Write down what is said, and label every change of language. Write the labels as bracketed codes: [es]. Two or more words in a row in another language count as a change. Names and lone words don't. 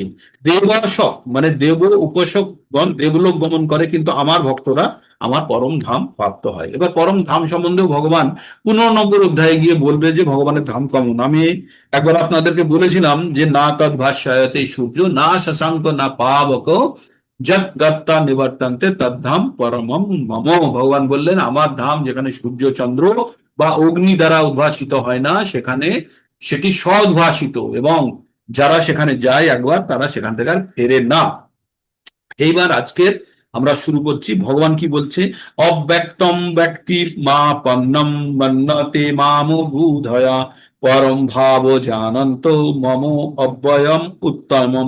[bn] দেবাসক মানে দেব উপাসকগণ দেবলোক গমন করে, কিন্তু আমার ভক্তরা আমার পরম ধাম প্রাপ্ত হয়। এবার পরম ধাম সম্বন্ধেও ভগবান 15 নম্বর অধ্যায়ে গিয়ে বলবে যে ভগবানের ধাম কেমন। আমি একবার আপনাদেরকে বলেছিলাম যে [sa] না তদ ভাষ্যায়তে সূর্য না শশাঙ্ক না পাবক যৎ গত্তা নিবর্তন্তে তদ্ধাম পরমম মম। [bn] ভগবান বললেন আমার ধাম যেখানে সূর্য চন্দ্র বা অগ্নি দ্বারা উদ্ভাসিত হয় না, সেখানে সেটি সদ্ভাসিত, এবং যারা সেখানে যায় একবার তারা সেখান থেকে আর ফেরে না। এইবার আজকের আমরা শুরু করছি। ভগবান কি বলছে? [sa] অব্যক্তম ব্যক্তি মা পন্নম মন্নতে মাম বুধয়া পরম ভাব জানন্ত মম অব্যয়ম উত্তমম।